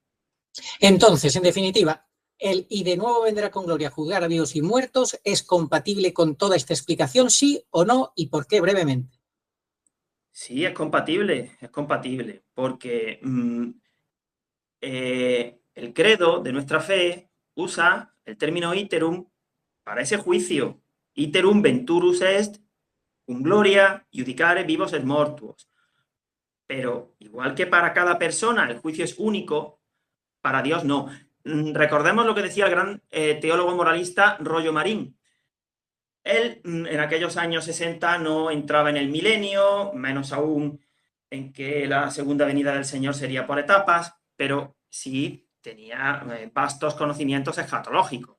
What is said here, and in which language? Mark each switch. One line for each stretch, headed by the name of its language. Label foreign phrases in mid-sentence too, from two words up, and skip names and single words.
Spanish: Entonces, en definitiva, el "y de nuevo vendrá con gloria a juzgar a vivos y muertos" es compatible con toda esta explicación, sí o no, y por qué, brevemente. Sí, es compatible, porque el credo de nuestra fe usa el término iterum para ese juicio.
Latin: Iterum venturus est, cum gloria, judicare vivos et mortuos.
Spanish: Pero igual que para cada persona el juicio es único, para Dios no. Recordemos lo que decía el gran teólogo moralista Rollo Marín. Él en aquellos años 60 no entraba en el milenio, menos aún en que la segunda venida del Señor sería por etapas, pero sí tenía vastos conocimientos escatológicos.